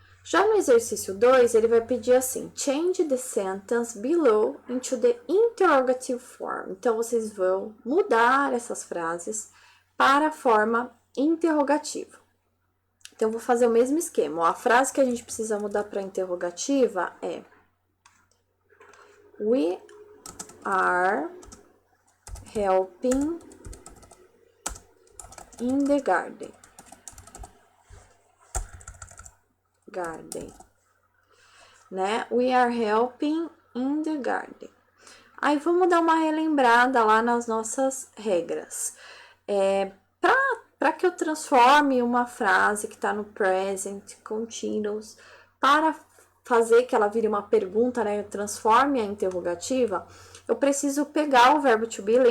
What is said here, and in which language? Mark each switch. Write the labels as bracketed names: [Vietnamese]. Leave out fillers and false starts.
[Portuguese] Já no exercício 2, ele vai pedir assim: [English] change the sentence below into the interrogative form. [Portuguese] Então, vocês vão mudar essas frases para a forma interrogativa. Então, eu vou fazer o mesmo esquema. Ó, a frase que a gente precisa mudar para interrogativa é: We [English] are helping in the garden. Né? We are helping in the garden. [Portuguese] Aí vamos dar uma relembrada lá nas nossas regras. Para que eu transforme uma frase que está no present continuous para fazer que ela vire uma pergunta, né? Eu transforme a interrogativa, eu preciso pegar o verbo to be.